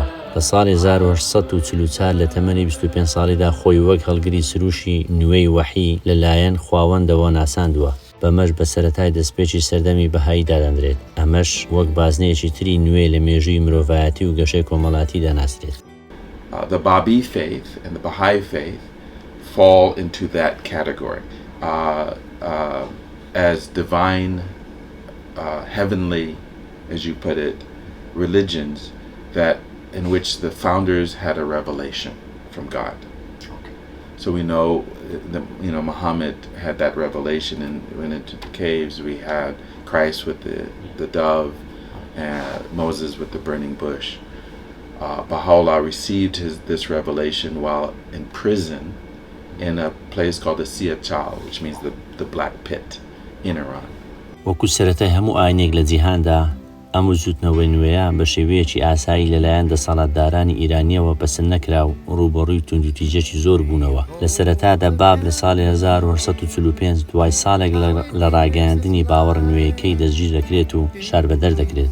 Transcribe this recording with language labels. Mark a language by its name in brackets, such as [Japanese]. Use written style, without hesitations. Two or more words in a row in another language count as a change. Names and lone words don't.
[Central Kurdish] لە ساڵی 1844 لە تەمەنی 25 ساڵیدا خۆی وەک هەڵگری سروشی نوێی وەحی لەلایەن خواوەندەوە ناساندووە. بەمەش بە سەرەتای دەستپێکی سەردەمی بەهاییدا دەنرێت. ئەمەش وەک بازنەیەکی تری نوێ لە مێژووی مرۆڤایەتی و گەشەی کۆمەڵاتی دەناسرێت. [English] The Babi faith and the Baha'i faith fall into that category as divine, heavenly, as you put it, religions in which the founders had a revelation from God. Okay. So we know that Muhammad had that revelation, and went into the caves. We had Christ with the dove, and Moses with the burning bush. Baha'u'llah received this revelation while in prison in a place called the Siyachal, which means the black pit in Iran. [Central Kurdish] وەکو سەرەتای هەموو ئاینێک لە جیهاندا ئەم وزوتنەوەی نوێیە بە شێوەیەکی ئاسایی لەلایەن دەسەڵاتدارانی ئیرانیەوە بەسن نەکرا و ڕوبەڕووی توندوتیجەکی زۆر بوونەوە. لە سەرەتادا باب لە ساڵی 1845 دوای ساڵێک لە ڕاگەیاندنی باوەڕ نوێیەکەی دەستگیر دەکرێت و شار بەدەر دەکرێت.